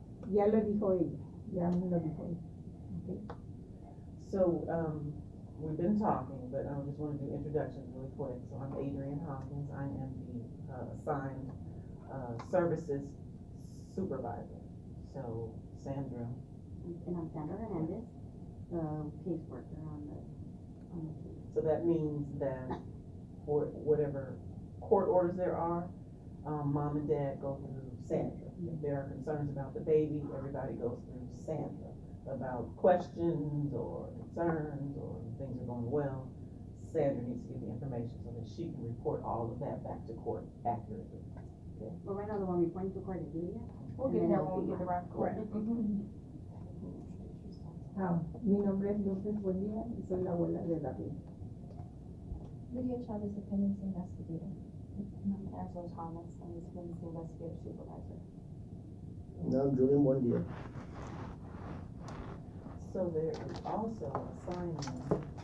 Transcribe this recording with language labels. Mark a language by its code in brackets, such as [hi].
[es] Ya lo dijo ella, ya me lo dijo ella. [en] Okay. So, we've been talking, but I just wanna do introductions really quick. So I'm Adrienne Hawkins, I am the, assigned, services supervisor. So Sandra, And I'm Sandra Hernandez, the caseworker on the team. so that means that for whatever court orders there are, mom and dad go through Sandra. If there are concerns about the baby, everybody goes through Sandra. About questions or concerns or things are going well, Sandra needs to get the information so that she can report all of that back to court accurately. Well, right now, the one reporting to court is Julia. We'll get there when we get around to court. Correct. Mhm. [es] Mi nombre es Lourdes Buendía y soy la abuela de David. [en] Lydia Chavez, dependency investigator. I'm Angela Thomas, I'm the dependency investigator supervisor. No, Julian Buendia. So there is also a sign-in sheet.